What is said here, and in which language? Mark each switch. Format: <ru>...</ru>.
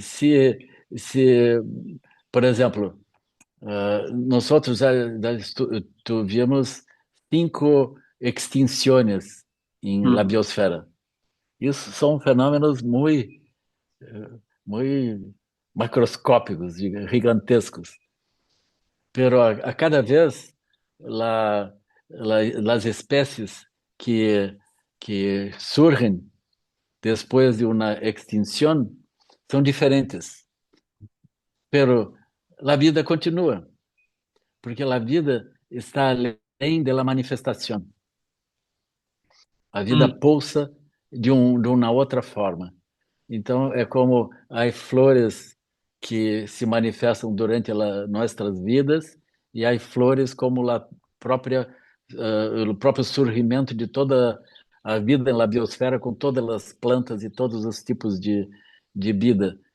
<pt>Se, se por exemplo, nós já tivemos 5 extinções em la mm, biosfera. Isso são fenômenos muito macroscópicos, gigantescos.</pt> <es>Pero a cada vez las especies que surgen después de una extinción son diferentes. Pero la vida continúa, porque la vida está além de la manifestación.</es> <pt>A vida mm, pulsa de uma outra forma. Então, é como há flores que se manifestam durante nossas vidas e há flores como o próprio surgimento de toda a vida na biosfera, com todas as plantas e todos os tipos de vida.</pt>